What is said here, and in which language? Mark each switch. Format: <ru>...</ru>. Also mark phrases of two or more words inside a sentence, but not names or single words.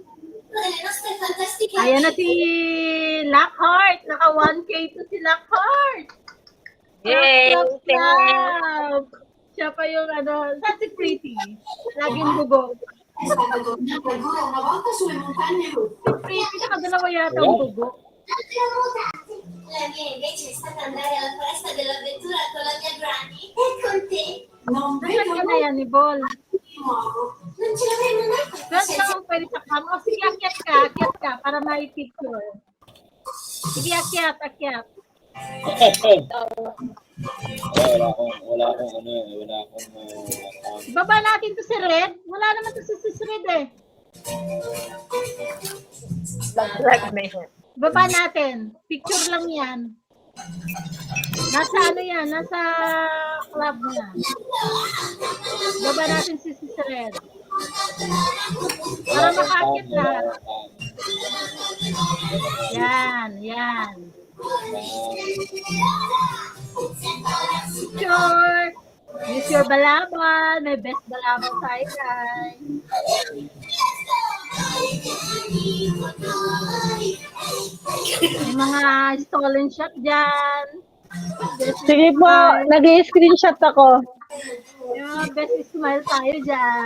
<tl>Ayan na si Lockhart. Naka 1K to si Lockhart. Yay! Clap. Siya pa yung that's si Pretty. Laging bubog. Si Pretty, nakadalawa yata ang bubog.</tl> <it>La mia invece è stata andare alla foresta dell'avventura con la mia granny e con te. Non</it> <tl>Nasaan ka na yan ni Bol?</tl> <it>nuovo. Non ce l'avremmo mai fatto.</it> <tl>Saan ka ang pwede sa kama? O sige, akyat ka para may picture. Sige, akyat. Wala akong Baba natin to si Red. Wala naman to si Red eh. Baba natin. Picture lang yan. Nasa ano yan? Nasa club niya. Baba natin si Sister Red. Para makakit lahat. Yan, yan. Sure.</tl> <en>Use your balaban.</en> <tl>May best balaban tayo, guys. May mga</tl> <en>stolen shot</en> <tl>dyan. Sige po, nag-screenshot ako.</tl> <en>Yeah, best smile</en> <tl>tayo dyan.</tl>